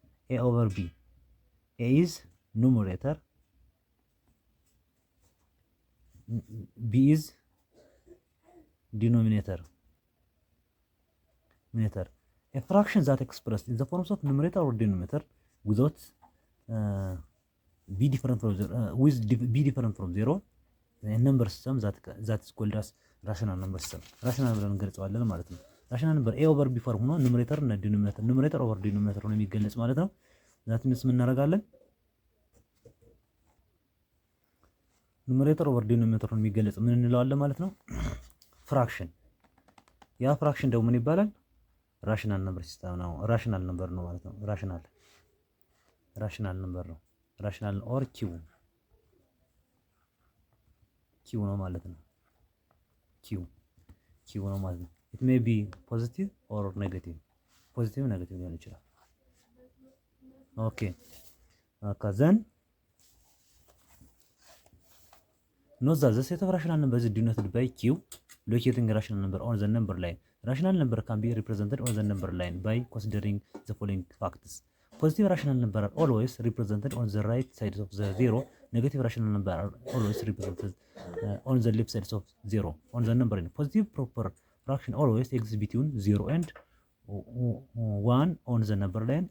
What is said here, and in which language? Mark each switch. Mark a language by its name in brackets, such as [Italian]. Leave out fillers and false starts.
[English] A over b. A is numerator, b is denominator. A fraction that expressed in the forms of numerator or denominator without b different from 0, with b different from 0, a number system that is called as rational number system. [Amharic] rational ብለን እንገልጸዋለን ማለት ነው። [English] rational number a over b [Amharic] ፎርም ሆኖ numerator እና numerator over denominator ሆኖ የሚገለጽ ማለት ነው። [English] that means [Amharic] ምን እናደርጋለን? ኑሜሬተር ኦቨር ዲኖሚኔተሩን የሚገለጽ ምን እንለዋለን ማለት ነው? ፍራክሽን። ያ ፍራክሽን ደግሞ ምን ይባላል? ራሽናል ነምበር ሲስተም ነው። ራሽናል ነምበር ነው ማለት ነው። ራሽናል ነምበር ነው። ራሽናል ኦር ኪው ነው ማለት ነው። ኪው ነው ማለት ነው። [English] ኢት ሜይ ቢ ፖዚቲቭ ኦር ኔጌቲቭ፣ [Amharic] ፖዚቲቭ ኔጌቲቭ ሊሆን ይችላል። ኦኬ ከዘን [English] note that the set of rational numbers is denoted by q locating rational number on the number line. Rational number can be represented on the number line by considering the following facts. Positive rational number are always represented on the right side of the zero. Negative rational number are always represented on the left side of zero on the number line. Positive proper fraction always exists between 0 and 1 on the number line.